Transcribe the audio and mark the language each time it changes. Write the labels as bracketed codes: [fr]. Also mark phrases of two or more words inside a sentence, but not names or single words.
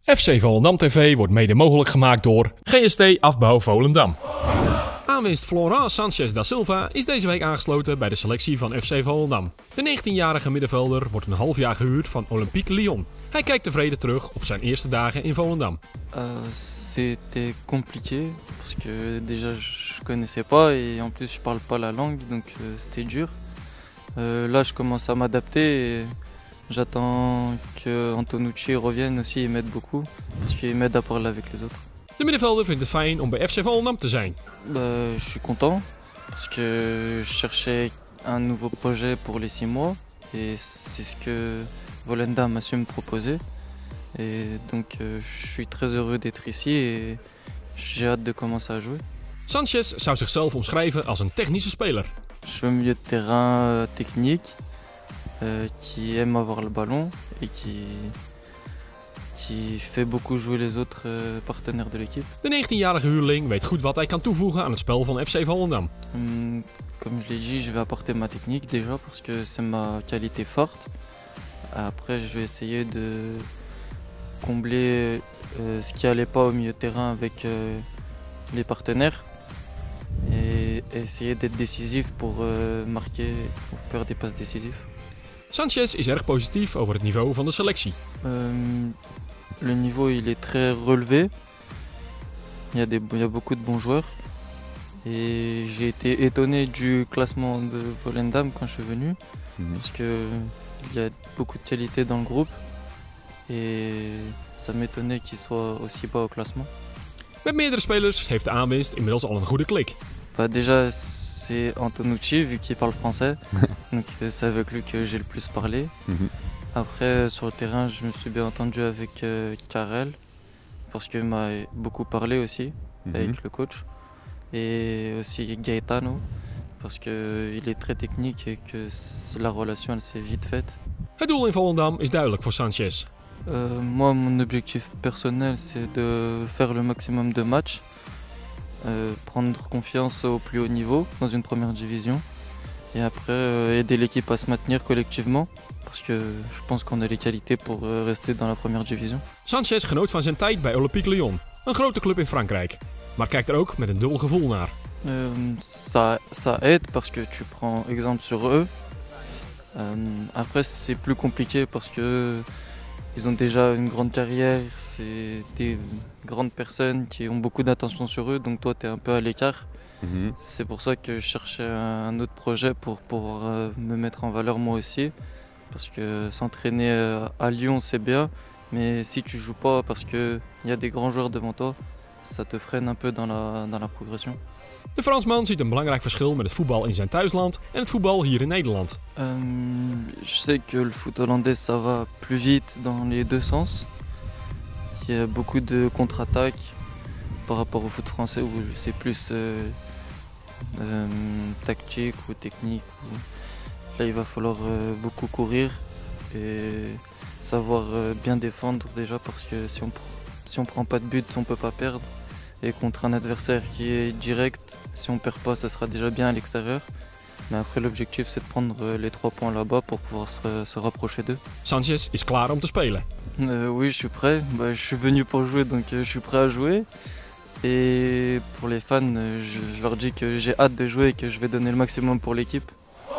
[nl] FC Volendam TV wordt mede mogelijk gemaakt door GST Afbouw Volendam. Aanwinst Florent Sanchez da Silva is deze week aangesloten bij de selectie van FC Volendam. De 19-jarige middenvelder wordt een half jaar gehuurd van Olympique Lyon. Hij kijkt tevreden terug op zijn eerste dagen in Volendam. [fr] C'était compliqué parce que déjà je connaissais pas et en plus je parle pas la langue donc c'était dur. Là je commence à m'adapter et j'attends que Antonucci revienne aussi et m'aide beaucoup parce qu'il m'aide à parler avec les autres. [nl] De middenvelder vindt het fijn om bij FC Volendam te zijn. [fr] Je suis content parce que je cherchais un nouveau projet pour les 6 mois et c'est ce que Volendam a su me proposer. Et donc je suis très heureux d'être ici et j'ai hâte de commencer à jouer. [nl] Sanchez zou zichzelf omschrijven als een technische speler. [fr] Je suis un milieu de terrain technique qui aime avoir le ballon et qui fait beaucoup jouer les autres partenaires de l'équipe. [nl] De 19-jarige huurling weet goed wat hij kan toevoegen aan het spel van FC Volendam. [fr] Comme je l'ai dit, je vais apporter ma technique déjà parce que c'est ma qualité forte. Après, je vais essayer de combler ce qui allait pas au milieu de terrain avec les partenaires et essayer d'être décisif pour marquer ou faire des passes décisives. [nl] Sanchez is erg positief over het niveau van de selectie. [fr] Le niveau il est très relevé. Il y a beaucoup de bons joueurs. Et j'ai été étonné du classement de Volendam quand je suis venu. Parce qu'il y a beaucoup de qualité dans le groupe. Et ça m'étonnait qu'il soit aussi bas au classement. [nl] Met meerdere spelers heeft de aanwinst inmiddels al een goede klik. [fr] Déjà c'est Antonucci vu qu'il parle français. Donc c'est avec lui que j'ai le plus parlé. Après sur le terrain je me suis bien entendu avec Karel. Parce qu'il m'a beaucoup parlé aussi avec le coach. Et aussi Gaetano. Parce qu'il est très technique et que la relation elle s'est vite faite. [nl] Het doel in Volendam is duidelijk voor Sanchez. [fr] Moi, mon objectif personnel, c'est de faire le maximum de matchs, prendre confiance au plus haut niveau dans une première division, et après aider l'équipe à se maintenir collectivement, parce que je pense qu'on a les qualités pour rester dans la première division. [nl] Sanchez genoot van zijn tijd bij Olympique Lyon, een grote club in Frankrijk, maar kijkt er ook met een dubbel gevoel naar. [fr] Ça aide parce que tu prends exemple sur eux. Après, c'est plus compliqué parce que ils ont déjà une grande carrière, c'est des grandes personnes qui ont beaucoup d'attention sur eux, donc toi tu es un peu à l'écart. C'est pour ça que je cherchais un autre projet pour pouvoir me mettre en valeur moi aussi. Parce que s'entraîner à Lyon c'est bien, mais si tu joues pas parce qu'il y a des grands joueurs devant toi, ça te freine un peu dans la progression. [nl] De Fransman ziet een belangrijk verschil met het voetbal in zijn thuisland en het voetbal hier in Nederland. [fr] Je sais que le foot hollandais ça va plus vite dans les deux sens. Il y a beaucoup de contre-attaques par rapport au foot français où c'est plus tactique ou technique. Là il va falloir beaucoup courir et savoir bien défendre déjà parce que si on prend pas de but on peut pas perdre. Et contre un adversaire qui est direct, si on perd pas, ça sera déjà bien à l'extérieur. Mais après, l'objectif, c'est de prendre les 3 points là-bas pour pouvoir se rapprocher d'eux. [nl] Sanchez is klaar om te spelen. [fr] Oui, je suis prêt. Je suis venu pour jouer, donc je suis prêt à jouer. Et pour les fans, je leur dis que j'ai hâte de jouer et que je vais donner le maximum pour l'équipe.